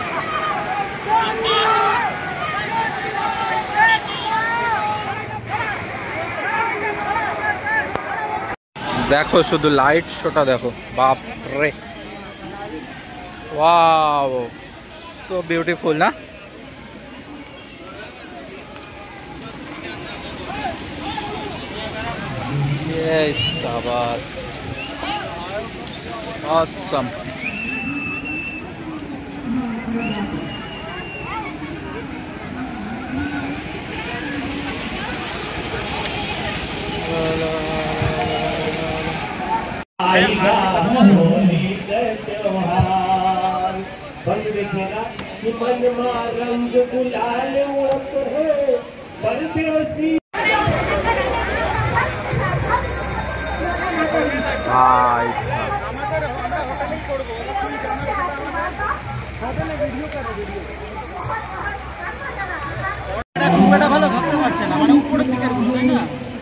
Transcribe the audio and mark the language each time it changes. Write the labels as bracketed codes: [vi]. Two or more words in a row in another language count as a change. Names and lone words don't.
[bn] দেখো শুধু লাইট শোটা দেখো, বাপ রে, ওয়াও, [en] so beautiful [bn] না? [en] Yes, আবার awesome. [hi] आएगा होली का त्योहार, बन दिखेगा कि मन में रंग गुलाल उड़त है, परदेसी [bn] ভালো ধরতে পারছে না, মানে উপরের দিকের গুলো, তাই না?